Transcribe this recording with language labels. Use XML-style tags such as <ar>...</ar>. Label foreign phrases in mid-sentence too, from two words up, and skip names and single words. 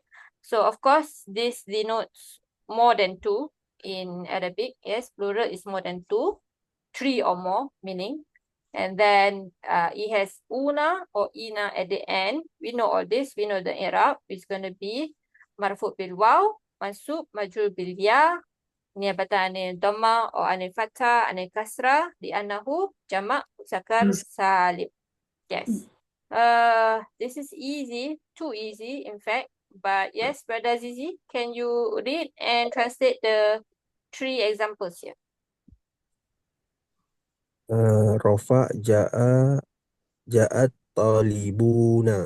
<en>So of course this denotes more than 2 in Arabic. Yes, plural is more than 2, 3 or more meaning. And then it has una or ina at the end. We know all this. We know the i'rab is going to be</en> <ar>مرفوع بالواو، منصوب مجرور بالياء، نيابة عن الضمة أو عن الفتحة، عن الكسرة، لأنه جمع مذكر سالم.</ar> <en>Yes. This is easy, too easy, in fact. But yes, Brother Zizi, can you read and translate the 3 examples here?</en> <ar>رفع جاءت طالبون.</ar>